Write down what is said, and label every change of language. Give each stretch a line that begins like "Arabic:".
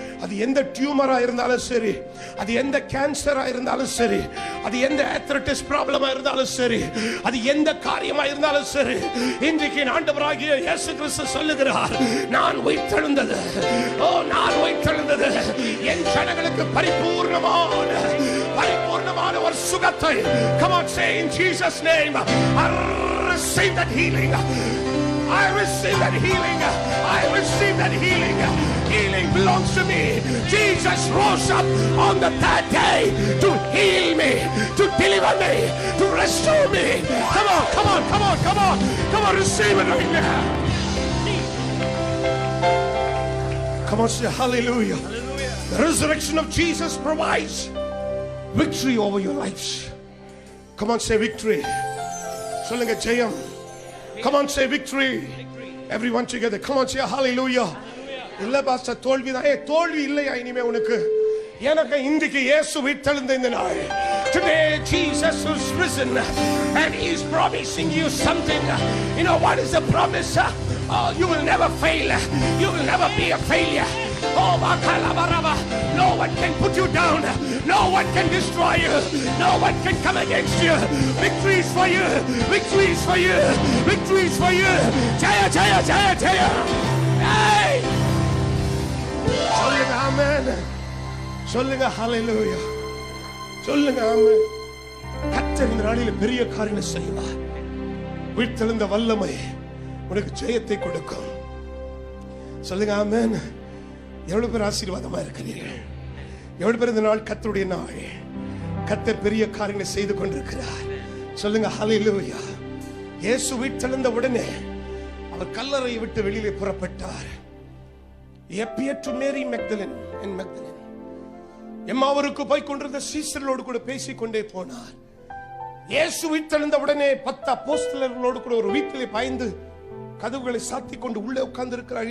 Tamil: அது எந்த டியூமரா இருந்தாலும் சரி, அது எந்த கேன்சரா இருந்தாலும் சரி, அது எந்த ஆர்த்ரைட்டிஸ் ப்ராப்ளமா இருந்தாலும் சரி, அது எந்த காரியமா இருந்தாலும் சரி, இன்றைக்கு ஆண்டவராகிய இயேசு கிறிஸ்து சொல்லுகிறார், நான் உயிர்த்தெழுந்தது, ஓ நான் உயிர்த்தெழுந்தது என் ஜனங்களுக்கு பரிபூர்ணமான ஒரு சுகத்தை.
English: Come on, say in Jesus name, I receive that healing, I receive that healing, I receive that healing. Healing belongs to me. Jesus rose up on the third day to heal me, to deliver me, to restore me. Come on, come on, come on, come on, come on, receive it right now. Come on, say hallelujah. Hallelujah. The resurrection of Jesus provides victory over your lives. Come on, say victory.
Tamil: சொல்லுங்க ஜெயம்.
English: Come on, say victory. Everyone together. Come on, say hallelujah.
Tamil: இல்ல pastor தோல்விதான். தோல்வி இல்லையா இனிமே உனக்கு? எனக்கு இன்றைக்கு இயேசு உயிர்த்தெழுந்த இந்த நாள்.
English: Today Jesus is risen and he is promising you something. You know what is the promise? Oh, you will never fail. You will never be a failure. Oh, Makalabaraba. No one can put you down. No one can destroy you. No one can come against you. Victory is for you. Victory is for you. Victory is for you.
Tamil: Jaya, Jaya, Jaya, Jaya. Hey! சொல்லுங்க ஆமென், சொல்லுங்க ஹல்லேலூயா, சொல்லுங்க ஆமென். கர்த்தர் இந்த நாளிலே பெரிய காரியங்களை செய்வார். உயிர்த்தெழுந்த வல்லமை உனக்கு ஜெயத்தை கொடுக்கும். சொல்லுங்க ஆமென். எவ்வளவு பேர் ஆசீர்வாதமா இருக்கிறீர்கள்? எவ்வளவு பேர் இந்த நாள் கர்த்தருடைய நாள்? கர்த்தர் பெரிய காரியங்களை செய்து கொண்டிருக்கிறார். சொல்லுங்க ஹல்லேலூயா. இயேசு உயிர்த்தெழுந்த உடனே அவர் கல்லறையை விட்டு வெளியிலே புறப்பட்டார்.
English: He appeared to Mary Magdalene and Magdalene.
Tamil: எம்மாவூருக்கு போய் கொண்டிருந்த சீஷர்களோடு கூட பேசிக்கொண்டே போனார். இயேசு உயிர்த்தெழுந்த உடனே 10 அப்போஸ்தலர்களோடு கூட ஒரு வீட்டிலே பாய்ந்து கதவுகளை சாத்திக் கொண்டு உள்ளே உட்கார்ந்து இருக்கிறார்.